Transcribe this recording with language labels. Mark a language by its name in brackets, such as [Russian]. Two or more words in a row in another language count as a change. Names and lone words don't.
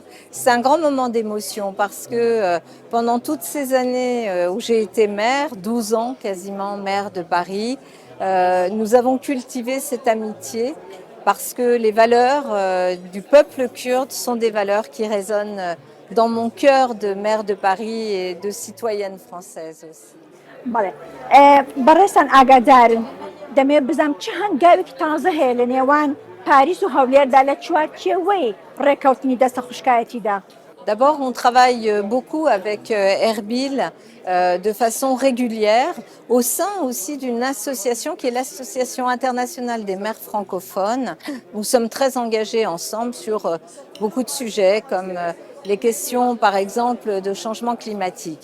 [French] C'est un grand moment d'émotion parce que pendant toutes ces années où j'ai été maire, 12 ans quasiment maire de Paris, nous avons cultivé cette amitié parce que les valeurs du peuple kurde sont des valeurs qui résonnent dans mon cœur de maire de Paris et de citoyenne française aussi. [Central Kurdish] بەڵێ بەڕێستان ئاگادارن دەمێ بزانم چه هەنگاوێکی تازە هەیە لە نێوان پاریس و هەولێردا لە چوارچێوەی ڕێکەوتنی دەستە خوشکایەتیدا. [French] D'abord, on travaille beaucoup avec Erbil de façon régulière au sein aussi d'une association qui est l'Association internationale des maires francophones. Nous sommes très engagés ensemble sur beaucoup de sujets comme les questions par exemple de changement climatique.